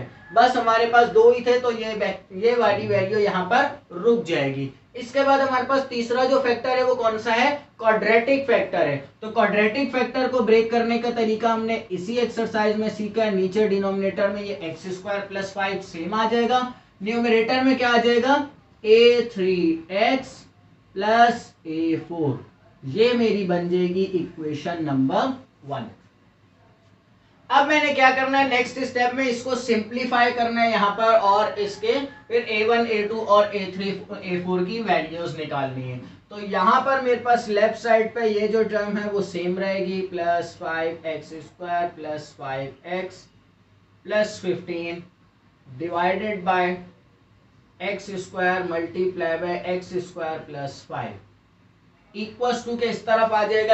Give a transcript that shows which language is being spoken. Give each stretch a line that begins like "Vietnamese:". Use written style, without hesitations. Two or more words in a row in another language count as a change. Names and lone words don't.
Hindi: बस हमारे पास दो ही थे तो ये वाली वैल्यू यहाँ पर रुक जाएगी। इसके बाद हमारे पास तीसरा जो फैक्टर है वो कौन सा है,
English: quadratic factor
Hindi: है। तो
English: quadratic factor
Hindi: को ब्रेक करने का तरीका हमने इसी एक्सरसाइज में सीखा है। नीचे डिनोमिनेटर में ये x² + 5 सेम आ जाएगा, न्यूमरेटर में क्या आ जाएगा a3x + a4। ये मेरी बन जाएगी
English: equation number 1.
Hindi: अब मैंने क्या करना है,
English: next step
Hindi: में इसको सिंप्लीफाई करना है यहाँ पर और इसके फिर a1 a2 और a3 a4 की वैल्यूज निकालनी है। तो यहाँ पर मेरे पास
English: left side
Hindi: पे ये जो टर्म है वो सेम रहेगी, +5x² + 5x + 15
English: divided by
Hindi: x² × x² + 5
English: equals to
Hindi: के इस तरफ आ जाएगा।